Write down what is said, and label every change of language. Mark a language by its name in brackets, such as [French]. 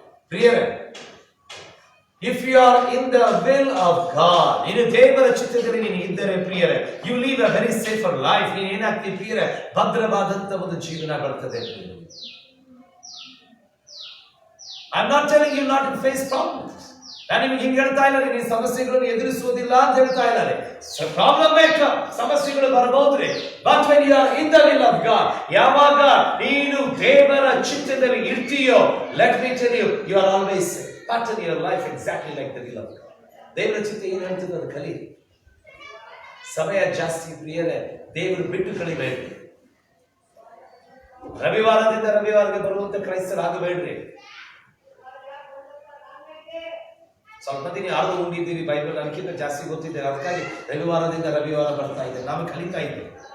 [English] ಪ್ರಿಯರೇ, if you are in the will of God, [Kannada] ನೀನು ದೇವರ ಚಿತ್ತದಲ್ಲಿ ನೀನು ಇದ್ದರೆ ಪ್ರಿಯರೇ, [English] you live a very safer life. [Kannada] ನೀನು ಏನಾಗ್ತಿ ಪ್ರಿಯರೇ, ಭದ್ರವಾದಂತ ಒಂದು ಜೀವನ ಬರ್ತದೆ. [English] I'm not telling you not to face problems. [Kannada] ನಾನು ನಿಮಗೆ ಹಿಂಗೆ ಹೇಳ್ತಾ ಇಲ್ಲ, ನೀನು ಸಮಸ್ಯೆಗಳನ್ನು ಎದುರಿಸುವುದಿಲ್ಲ ಅಂತ ಹೇಳ್ತಾ ಇದ್ದಾರೆ. ಪ್ರಾಬ್ಲಮ್ ಬೇಕಾ, ಸಮಸ್ಯೆಗಳು ಬರಬಹುದ್ರಿ. [English] but when you are in the will of God, [Kannada] ಯಾವಾಗ ನೀನು ದೇವರ ಚಿತ್ತದಲ್ಲಿ ಇರ್ತೀಯೋ, [English] let me tell you, you are always safe. Pattern your life exactly like the will of God. [Kannada] ದೇವರ ಚಿತ್ತ ಏನು ಹೇಳ್ತದೆ ಅದು ಕಲಿ. ಸಮಯ ಜಾಸ್ತಿ ಪ್ರಿಯರೇ, ದೇವರು ಬಿಟ್ಟು ಕಳಿಬೇಡ್ರಿ. ರವಿವಾರದಿಂದ ರವಿವಾರಕ್ಕೆ ಬರುವಂತ ಕ್ರೈಸ್ತರಾಗಬೇಡ್ರಿ. ಸ್ವಲ್ಪ ದಿನ ಯಾರು ಓದಿದ್ದೀರಿ, ಬೈಬಲ್ ಅದಕ್ಕಿಂತ ಜಾಸ್ತಿ ಗೊತ್ತಿದ್ದೇವೆ, ಅದಕ್ಕಾಗಿ ರವಿವಾರದಿಂದ ರವಿವಾರ ಬರ್ತಾ ಇದ್ದೇವೆ, ನಾವು ಕಲಿತಾ ಇದ್ದೇವೆ.